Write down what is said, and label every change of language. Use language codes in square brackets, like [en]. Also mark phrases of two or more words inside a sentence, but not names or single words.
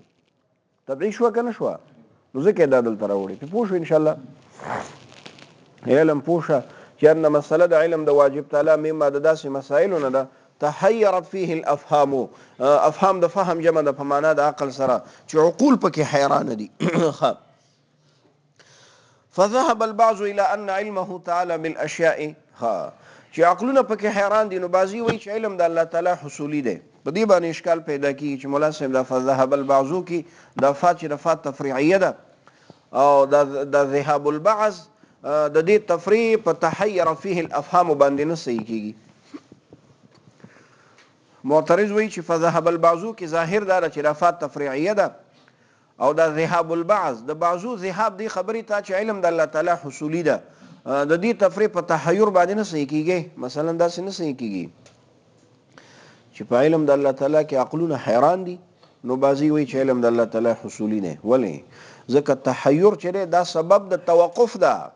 [ps] طبيعي شو که نشو؟ نو ځکه دا دلته راوړي. په پوه شو [ar] ان شاء الله؟ [ps] علم پوښه چې ان مسله د علم د واجب تعالی مما د داسې مسائلو نه ده [ar] تحیرت فيه الافهام. [ps] افهام د فهم جمع ده په معنا د عقل سره، چې عقول پکې حیران دي. [ar] فذهب البعض الى ان علمه تعالى بالاشياء. [ps] چې عقلونه پکې حیران دي، نو بعضی وایي چې علم د الله تعالی حصولی دی. په دې باندې اشکال پیدا کیږي چې مولا صاحب دا [ar] فذهب البعض [ps] کې دا فات چې رفات تفریعیه ده، او دا [ar] ذهاب البعض [ps] د دې تفریع په [ar] تحیر فيه الافهام [ps] باندې نه صحیح کیږي. معترض وایي چې [ar] فذهب البعض [ps] کې ظاهر دا چې رفات تفریعیه ده، او دا [ar] ذهاب البعض [ps] د بعضو ذهاب دی خبرې ته چې علم د الله تعالی حصولی ده، د دې تفریع په تحیر باندې نه صحیح کیږي. مثلا دا څه نه صحیح کیږي چې په علم د الله تعالی کې عقلونه حیران دي، نو بعضی وایي چې علم د الله تعالی حصولی نه. ولی؟ ځکه تحیر چې دا سبب د توقف ده.